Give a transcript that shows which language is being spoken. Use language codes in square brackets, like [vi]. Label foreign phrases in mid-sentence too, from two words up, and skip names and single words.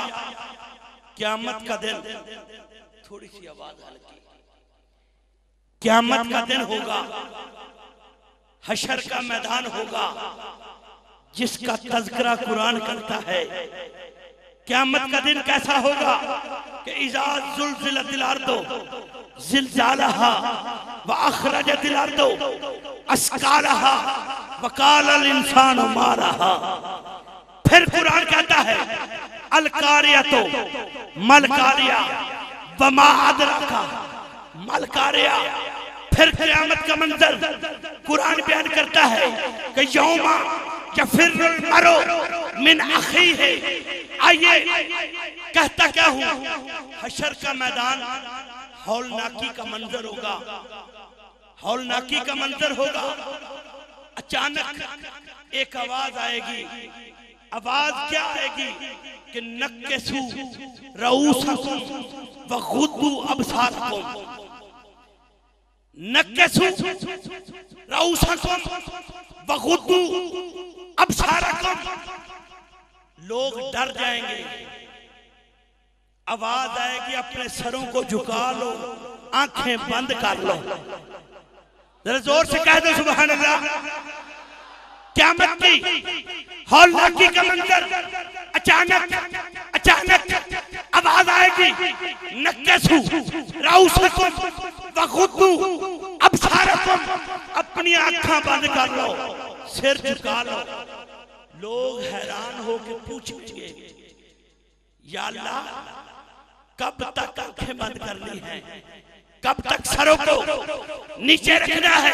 [hi] क़यामत का दिन, थोड़ी सी आवाज हल्की, क़यामत का दिन होगा, हशर का मैदान होगा जिसका तज़किरा कुरान करता है। क़यामत का दिन कैसा होगा कि [ar] إذا زلزلت الأرض زلزالها وأخرجت الأرض أثقالها وقال الإنسان ما لها. [hi] फिर कुरान कहता है [ar] القارعة ما القارعة وما أدراك ما القارعة. [hi] फिर क़यामत का मंजर कुरान बयान करता है कि [ar] يوم يفر المرء من أخيه. [hi] आइए कहता क्या हूं, हशर का मैदान हौलनाकी का मंजर होगा, हौलनाकी का मंजर होगा। अचानक एक आवाज आएगी। आवाज क्या आएगी कि [ar] نكسوا رؤوسكم وغضوا أبصاركم. نكسوا رؤوسكم وغضوا أبصاركم. [hi] लोग डर जाएंगे। आवाज आएगी अपने सरों को झुका लो, आंखें बंद कर लो। जरा जोर से कह दो [ar] سبحان الله. [hi] क़यामत की हौलनाकी का मंजर, अचानक आवाज आएगी [ar] نكسوا رؤوسكم وغضوا أبصاركم. [hi] अपनी आंखें बंद कर लो, सिर झुका लो। लोग हैरान होकर पूछेंगे [ar] يا الله [hi] कब तक आंखें बंद करनी है, कब तक सरों को नीचे रखना है।